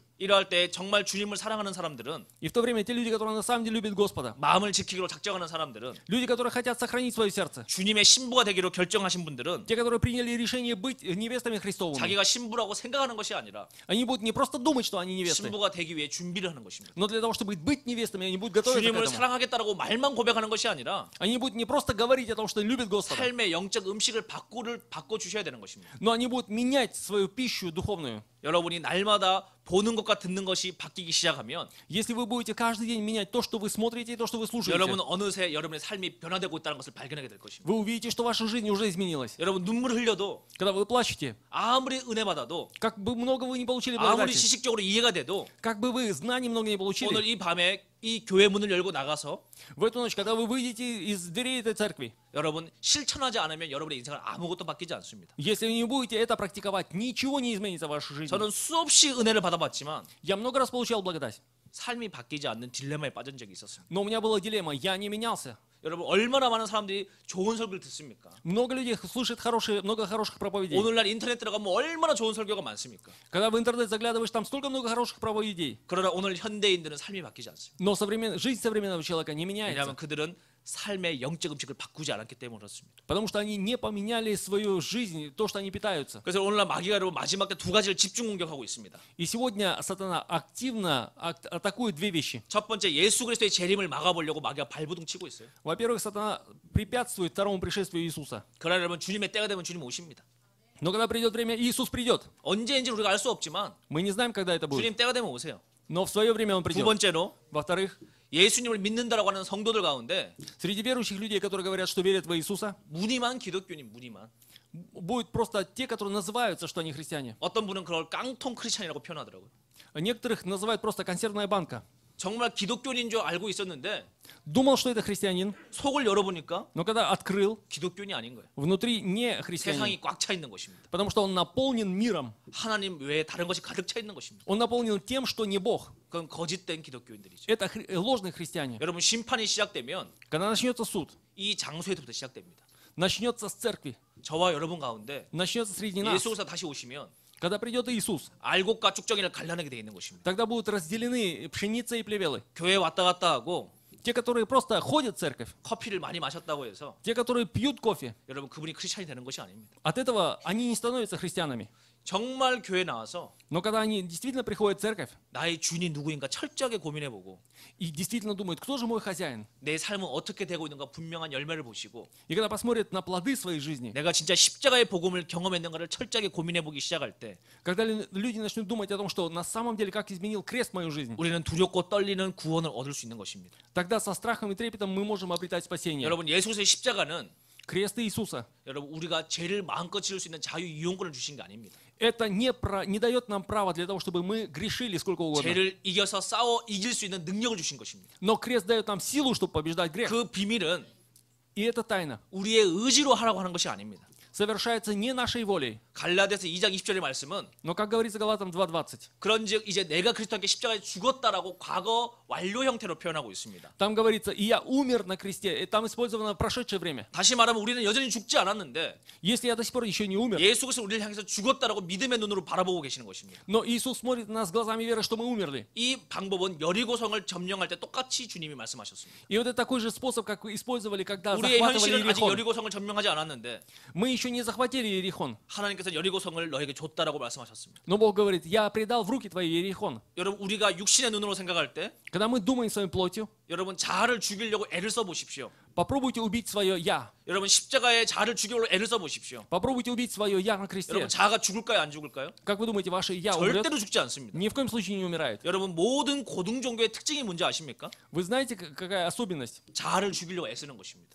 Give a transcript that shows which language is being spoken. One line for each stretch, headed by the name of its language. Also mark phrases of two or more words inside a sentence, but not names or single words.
Korean: 이러할 때 정말 주님을 사랑하는 사람들은
Russian: И в то время те люди, которые на самом деле любят Господа,
Korean: 마음을 지키기로 작정하는 사람들은
Russian: люди, которые хотят сохранить свое сердце,
Korean: 주님의 신부가 되기로 결정하신 분들은
Russian: те, которые приняли решение быть невестами Христовыми,
Korean: 자기가 신부라고 생각하는 것이 아니라
Russian: они будут не просто думать, что они невесты,
Korean: 신부가 되기 위해 준비를 하는 것입니다.
Russian: но для того, чтобы быть невестами, они будут готовиться к
Korean: 주님을
Russian: этому.
Korean: 사랑하겠다라고 말만 고백하는 것이 아니라
Russian: Они будут не просто говорить о том, что любят Господа,
Korean: 삶의 영적 음식을 바꿔 주셔야 되는 것입니다.
Russian: но они будут менять свою пищу духовную.
Korean: 여러분이 날마다 보는 것과 듣는 것이 바뀌기 시작하면
Russian: Если вы будете каждый день менять то, что вы смотрите и то, что вы слушаете,
Korean: 여러분 어느새 여러분의 삶이 변화되고 있다는 것을 발견하게 될 것입니다.
Russian: вы увидите, что ваша жизнь уже изменилась.
Korean: 여러분 눈물을 흘려도
Russian: Когда вы плачете,
Korean: 아무리 은혜 받아도
Russian: как бы много вы не получили
Korean: 아무리
Russian: благодати,
Korean: 지식적으로 이해가 돼도
Russian: как бы вы знаний много не
Korean: 오늘
Russian: получили,
Korean: 이 밤에 이 교회 문을 열고 나가서
Russian: в эту ночь, когда вы выйдете из дверей этой церкви,
Korean: 여러분 실천하지 않으면 여러분의 인생은 아무것도 바뀌지 않습니다.
Russian: если вы не будете это практиковать, ничего не изменится в вашей жизни.
Korean: 저는 수없이 은혜를 받아봤지만
Russian: Я много раз получал благодать,
Korean: 삶이 바뀌지 않는 딜레마에 빠진 적이 있었습니다.
Russian: но у меня была дилемма, я не менялся.
Korean: 여러분 얼마나 많은 사람들이 좋은 설교를 듣습니까?
Russian: Много людей слушает много хороших проповедей.
Korean: 오늘날 인터넷 들어가면 얼마나 좋은 설교가 많습니까?
Russian: Когда в интернет заглядываешь, там столько много хороших проповедей.
Korean: 그러나 오늘 현대인들은 삶이 바뀌지 않습니다.
Russian: Но жизнь современного человека не меняется.
Korean: 왜냐하면 그들은 삶의 영적 음식을 바꾸지 않았기 때문에 그렇습니다.
Russian: Потому что они не поменяли свою жизнь, то, что они питаются.
Korean: 그래서 오늘날 마귀가 여러분 마지막 때 두 가지를 집중 공격하고 있습니다.
Russian: И сегодня сатана активно атакует две вещи.
Korean: 첫 번째 예수 그리스도의 재림을 막아보려고 마귀가 발부둥 치고 있어요.
Russian: Во-первых, сатана препятствует второму пришествию Иисуса.
Korean: 그러나 여러분 주님의 때가 되면 주님 오십니다.
Russian: Но когда придет время, Иисус придет.
Korean: 언제인지 우리가 알 수 없지만
Russian: Мы не знаем, когда это будет.
Korean: 주님 때가 되면 오세요.
Russian: Но в свое время Он
Korean: 두
Russian: придет.
Korean: 번째로
Russian: Во-вторых,
Korean: 예수님을 믿는다라고 하는 성도들 가운데
Russian: среди верующих людей, которые говорят, что верят в Иисуса,
Korean: 무늬만 기독교인 무늬만
Russian: будут просто те, которые называются, что они христиане.
Korean: 어떤 분은 그걸 깡통 크리스찬이라고 표현하더라고요.
Russian: Некоторых называют просто консервная банка.
Korean: 정말 기독교인인 줄 알고 있었는데
Russian: Думал, что это христианин,
Korean: 속을 열어보니까
Russian: но когда открыл,
Korean: 기독교인이 아닌 거예요.
Russian: внутри не христианин.
Korean: 세상이 꽉 차 있는 것입니다.
Russian: Потому что он наполнен миром.
Korean: 하나님 외에 다른 것이 가득 차 있는 것입니다.
Russian: Он наполнен тем, что не Бог.
Korean: 그건 거짓된 기독교인들이죠.
Russian: Это ложные христиане.
Korean: 여러분 심판이 시작되면
Russian: Когда начнется суд,
Korean: 이 장소에서부터 시작됩니다.
Russian: начнется с церкви,
Korean: 저와 여러분 가운데
Russian: начнется среди нас.
Korean: 예수가 다시 오시면
Russian: Когда придет Иисус,
Korean: 알곡과 쭉정이를 갈라내게 돼 있는 것입니다.
Russian: тогда будут разделены пшеница и плевелы.
Korean: 교회 왔다 갔다 하고
Russian: Те, которые просто ходят в церковь,
Korean: 커피를 많이 마셨다고 해서
Russian: те, которые пьют кофе,
Korean: 여러분 그분이 크리스찬이 되는 것이 아닙니다.
Russian: от этого они не становятся христианами.
Korean: 정말 교회 나와서
Russian: Но когда они действительно приходят в церковь
Korean: 나의 주인이 누구인가 철저하게 고민해보고
Russian: и действительно думают, кто же мой хозяин,
Korean: 내 삶은 어떻게 되고 있는가 분명한 열매를 보시고
Russian: и когда посмотрят на плоды своей жизни,
Korean: 내가 진짜 십자가의 복음을 경험했는가를 철저하게 고민해보기 시작할 때
Russian: когда люди начнут думать о том, что на самом деле как изменил крест мою жизнь,
Korean: 우리는 두렵고 떨리는 구원을 얻을 수 있는 것입니다.
Russian: тогда со страхом и трепетом мы можем обретать спасение.
Korean: 여러분 예수의 십자가는
Russian: Крест Иисуса
Korean: 여러분 우리가 죄를 마음껏 지을 수 있는 자유 이용권을 주신 게 아닙니다. –
Russian: Это не дает нам права для того, чтобы мы грешили сколько угодно.
Korean: 죄를 이겨서 싸워 이길 수 있는 능력을 주신 것입니다.
Russian: Но крест дает нам силу, чтобы побеждать грех.
Korean: 그 비밀은
Russian: И эта тайна
Korean: 우리의 의지로 하라고 하는 것이 아닙니다.
Russian: совершается не нашей волей.
Korean: 갈라디아서 2장 20절의 말씀은
Russian: Но, как говорится Галатам 2:20,
Korean: 그런즉 이제 내가 그리스도와 함께 십자가에 죽었다라고 과거 완료 형태로 표현하고 있습니다.
Russian: там говорится, и я умер на кресте, и там использовано прошедшее время.
Korean: 다시 말하면 우리는 여전히 죽지 않았는데
Russian: Если я до сих пор еще не умер,
Korean: 예수 그리스도 우리를 향해서 죽었다라고 믿음의 눈으로 바라보고 계시는 것입니다.
Russian: но Иисус смотрит на нас глазами веры, что мы умерли.
Korean: 이 방법은 여리고성을 점령할 때 똑같이 주님이 말씀하셨습니다.
Russian: И вот это такой же способ, как вы использовали, когда
Korean: 우리의
Russian: захватывали
Korean: 현실은 아직
Russian: Иерихон.
Korean: 여리고성을 점령하지 않았는데
Russian: Мы еще не захватили Иерихон.
Korean: 하나님께서 여리고성을 너에게 줬다라고 말씀하셨습니다.
Russian: Но Бог говорит, я предал в руки твои Иерихон.
Korean: 여러분 우리가 육신의 눈으로 생각할 때
Russian: Когда мы думаем своей плотью,
Korean: 여러분 자아를 죽이려고 애를 써 보십시오.
Russian: попробуйте убить свое «я».
Korean: 여러분 십자가에 자아를 죽이려고 애를 써 보십시오.
Russian: Попробуйте убить свое «я» на кресте.
Korean: 여러분 자아가 죽을까요, 안 죽을까요?
Russian: Как вы думаете, ваше «я» умрет?
Korean: 절대로 죽지 않습니다.
Russian: Ни в коем случае не умирает.
Korean: 여러분 모든 고등 종교의 특징이 뭔지 아십니까?
Russian: Вы знаете, какая особенность?
Korean: 자아를 죽이려고 애쓰는 것입니다.